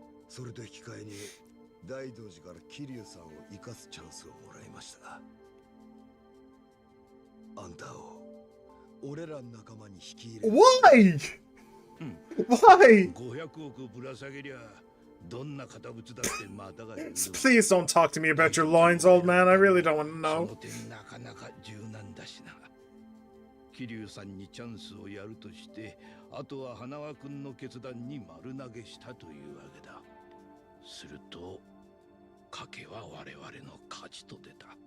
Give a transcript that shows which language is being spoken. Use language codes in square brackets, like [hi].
[ja] それと引き換えに大道寺から桐生さんを生かすチャンスをもらいました。あんたを俺らの仲間に引き入れる。 [en] Why? Why? [ja] 500億ぶら下げりゃどんな堅物だってまたがいる。 [en] Please don't talk to me about your lines, old man. I really don't want to [ja] そ [en] know. [ja] の点なかなか柔軟だしな。桐生さんにチャンスをやるとして、あとは花輪君の決断に丸投げしたというわけだ。すると賭けは我々の勝ちと出た。